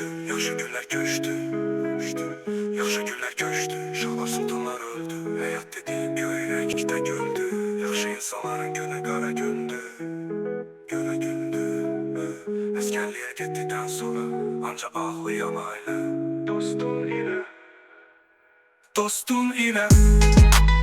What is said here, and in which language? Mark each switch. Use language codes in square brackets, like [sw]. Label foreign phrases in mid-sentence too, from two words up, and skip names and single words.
[az] Yaxşı günler köçtü. Yaxşı günler köçtü. Şahlar sultanlar öldü. Hayat dediğin göy renkte göldü. Yaxşı insanların günü kara gündü. Günü gündü. Əsgərliyə getdikdən sonra ancaq ağlayan ailə. Dostun ilə